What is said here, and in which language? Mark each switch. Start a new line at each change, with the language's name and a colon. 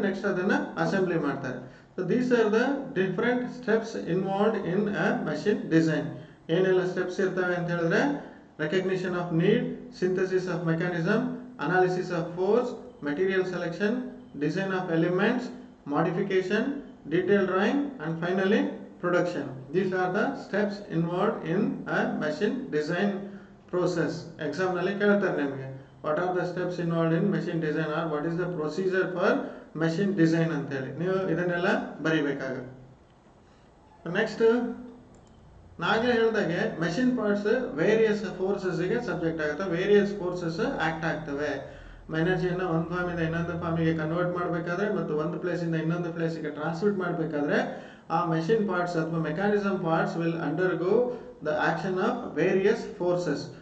Kannada: Next ಅದನ್ನು assembly ಮಾಡ್ತಾರೆ.
English: So these are the different steps involved in a machine design.
Kannada: ಏನೆಲ್ಲ steps ಇರ್ತವೆ ಅಂತ ಹೇಳಿದ್ರೆ
English: Recognition of need, synthesis of mechanism, analysis of force, material selection, design of elements, modification, detailed drawing and finally production. These are the steps involved in a machine design process.
Kannada: Exam nalli keltare nimage
English: what are the steps involved in machine design or what is the procedure for machine design
Kannada: anta heli ನೀವು ಇದನ್ನೆಲ್ಲ ಬರಿಬೇಕಾಗುತ್ತೆ. Next ನಾಗೆ ಹೇಳಿದಾಗೆ machine parts various ಫೋರ್ಸಸ್ಗೆ subject ಆಗುತ್ತೆ. Various forces act ಆಗ್ತವೆ. ಎನರ್ಜಿಯನ್ನು ಒಂದು ಫಾರ್ಮಿಂದ ಇನ್ನೊಂದು ಫಾರ್ಮಿಗೆ convert ಮಾಡಬೇಕಾದ್ರೆ ಮತ್ತು ಒಂದು ಪ್ಲೇಸಿಂದ ಇನ್ನೊಂದು ಪ್ಲೇಸಿಗೆ ಟ್ರಾನ್ಸ್ಮಿಟ್ ಮಾಡಬೇಕಾದ್ರೆ ಆ ಮೆಷಿನ್ ಪಾರ್ಟ್ಸ್ ಅಥವಾ mechanism parts
English: Will undergo the action of various forces.